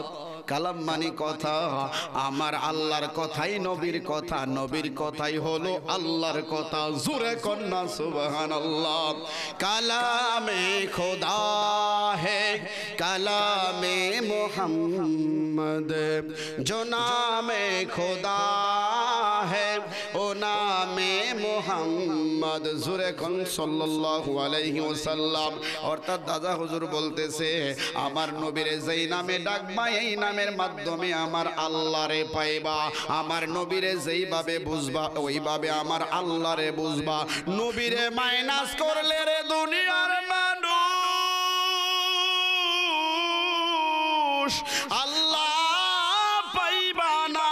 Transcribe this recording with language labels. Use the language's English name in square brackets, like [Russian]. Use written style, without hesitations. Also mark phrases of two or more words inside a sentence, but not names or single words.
[Bangla] কালাম মানে কথা, আমার আল্লাহর কথাই নবীর কথা, নবীর কথাই হলো আল্লাহর কথা। জোরে কন্না [Urdu] সুবহানাল্লাহ। کلامِ خدا ہے کلامِ محمد, جو نامِ خدا ہے وہ نامِ محمد. [Bangla] জোরে কন [Arabic] صلى الله عليه وسلم. [Bangla] অর্থাৎ দাদা হুজুর বলতেছে, আমার নবীরে যেই নামে ডাকবা, এই নামের মাধ্যমে আমার আল্লাহরে পাইবা। আমার নবীরে যেইভাবে বুঝবা, ওইভাবে আমার আল্লাহরে বুঝবা। নবীরে মাইনাস করলে রে দুনিয়ার মানুষ আল্লাহ পাইবা না।